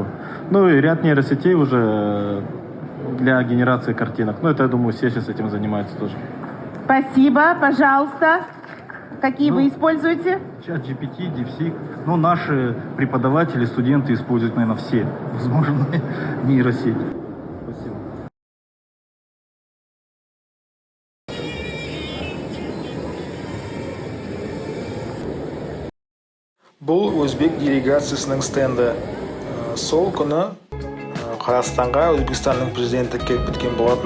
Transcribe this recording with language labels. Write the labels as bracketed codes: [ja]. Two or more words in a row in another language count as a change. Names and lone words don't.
[ru] Ну и ряд нейросетей уже для генерации картинок. Ну, это, я думаю, все сейчас этим занимаются тоже. Спасибо, пожалуйста. Какие вы используете? Чат GPT, DeepSeek. Ну, наши преподаватели, студенты используют, наверное, все возможные нейросети. Спасибо. [kk] Бұл өзбек делегациясының стенді. Сол күні Қазақстанға Өзбекстанның президенті келіп кеткен болатын.